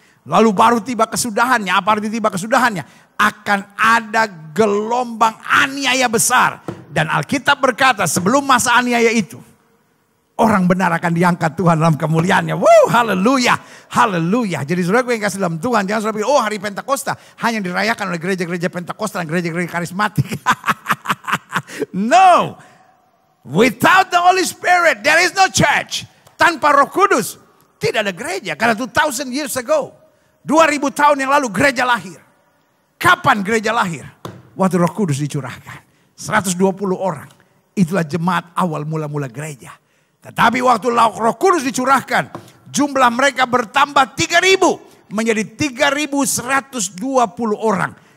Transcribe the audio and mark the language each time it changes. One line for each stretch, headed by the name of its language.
Indonesian: Lalu baru tiba kesudahannya. Apa arti tiba kesudahannya? Akan ada gelombang aniaya besar. Dan Alkitab berkata sebelum masa aniaya itu. Orang benar akan diangkat Tuhan dalam kemuliaannya. Wow, haleluya, haleluya. Jadi saudara yang kasih dalam Tuhan, jangan saudara pikir, oh hari Pentakosta hanya dirayakan oleh gereja-gereja Pentakosta dan gereja-gereja karismatik.
English: No, without the Holy Spirit there is no church.
Indonesian: Tanpa Roh Kudus tidak ada gereja. Karena
English: 2000 years ago,
Indonesian: 2000 tahun yang lalu gereja lahir. Kapan gereja lahir? Waktu Roh Kudus dicurahkan. 120 orang. Itulah jemaat awal mula-mula gereja. Tetapi waktu Roh Kudus dicurahkan, jumlah mereka bertambah 3.000 menjadi 3.120 orang.